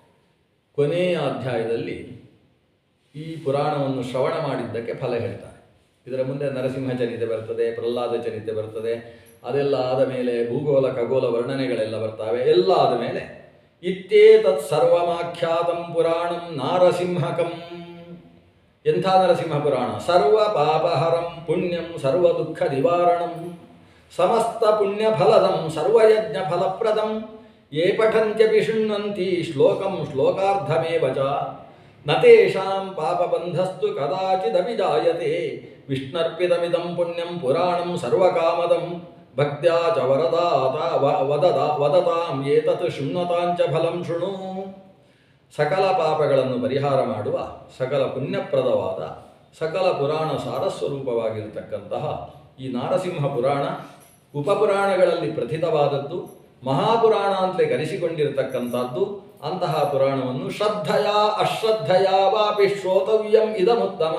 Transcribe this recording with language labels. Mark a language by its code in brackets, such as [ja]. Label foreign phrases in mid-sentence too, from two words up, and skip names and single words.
[kn] ಕೊನೆಯ ಅಧ್ಯಾಯದಲ್ಲಿ ಈ ಪುರಾಣವನ್ನು ಶ್ರವಣ ಮಾಡಿದ್ದಕ್ಕೆ ಫಲ ಹೇಳ್ತಾರೆ. ಇದರ ಮುಂದೆ ನರಸಿಂಹ ಚರಿತೆ ಬರ್ತದೆ, ಪ್ರಹ್ಲಾದ ಚರಿತೆ ಬರ್ತದೆ. ಅದೆಲ್ಲ ಆದ ಮೇಲೆ ಭೂಗೋಳ ಖಗೋಳ ವರ್ಣನೆಗಳೆಲ್ಲ ಬರ್ತವೆ. ಎಲ್ಲ ಆದ ಮೇಲೆ [sa] ಇತ್ಯೇತತ್ ಸರ್ವಮಾಖ್ಯಾತಂ ಪುರಾಣಂ ನಾರಸಿಂಹಕಂ. [kn] ಎಂಥ ನರಸಿಂಹ ಪುರಾಣ? [sa] ಸರ್ವ ಪಾಪಹರಂ ಪುಣ್ಯಂ ಸರ್ವ ದುಃಖ ನಿವಾರಣಂ ಸಮಸ್ತ ಪುಣ್ಯ ಫಲದಂ ಸರ್ವಯಜ್ಞ ಫಲಪ್ರದಂ ಯೇ ಪಠಂತ್ಯಪಿ ಶೃಣ್ವಂತಿ ಶ್ಲೋಕಂ ಶ್ಲೋಕಾರ್ಧಮೇವ ಚ ನ ತೇಷಾಂ ಪಾಪಬಂಧಸ್ತು ಕದಾಚಿದಪಿ ಜಾಯತೆ ವಿಷ್ಣರ್ಪಿತಮಿದಂ ಪುಣ್ಯಂ ಪುರಾಣಂ ಸರ್ವಕಾಮದಂ ಭಕ್ತ್ಯಾ ಚ ವದತಾಂ ಏತತ್ ಶೃಣ್ವತಾಂಚ ಫಲಂ ಶೃಣು. [kn] ಸಕಲ ಪಾಪಗಳನ್ನು ಪರಿಹಾರ ಮಾಡುವ ಸಕಲ ಪುಣ್ಯಪ್ರದವಾದ ಸಕಲ ಪುರಾಣ ಸಾರಸ್ವರೂಪವಾಗಿರತಕ್ಕಂತಹ ಈ ನಾರಸಿಂಹ ಪುರಾಣ ಉಪಪುರಾಣಗಳಲ್ಲಿ ಪ್ರಥಿತವಾದದ್ದು, ಮಹಾಪುರಾಣ ಅಂತಲೇ ಕರೆಸಿಕೊಂಡಿರತಕ್ಕಂಥದ್ದು. ಅಂತಹ ಪುರಾಣವನ್ನು [sa] ಶ್ರದ್ಧೆಯ ಅಶ್ರದ್ಧೆಯ ವಾಪಿ ಶ್ರೋತವ್ಯಂ ಇದಮುತ್ತಮಂ.